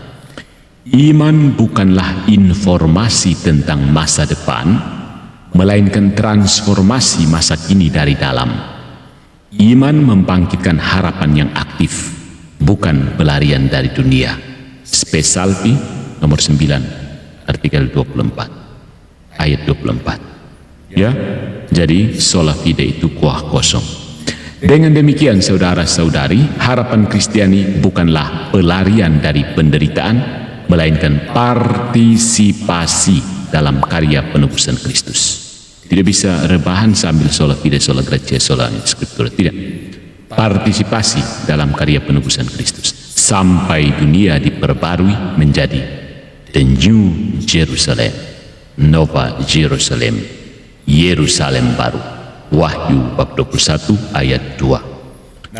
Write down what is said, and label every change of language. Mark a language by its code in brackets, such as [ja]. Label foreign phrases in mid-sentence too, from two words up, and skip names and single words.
[id] Iman bukanlah informasi tentang masa depan, melainkan transformasi masa kini dari dalam. Iman membangkitkan harapan yang aktif, bukan pelarian dari dunia. Spe Salvi nomor 9, artikel 24, ayat 24. Ya, jadi [la] sola fide [id] itu kuah kosong. Dengan demikian saudara-saudari, harapan Kristiani bukanlah pelarian dari penderitaan, melainkan partisipasi dalam karya penebusan Kristus. Tidak bisa rebahan sambil [la] sola fide, sola gratia, sola scriptura. [id] Tidak. Partisipasi dalam karya penebusan Kristus sampai dunia diperbarui menjadi [en] the new Jerusalem, [la] Nova Jerusalem, [id] Yerusalem baru. Wahyu bab 21 ayat 2.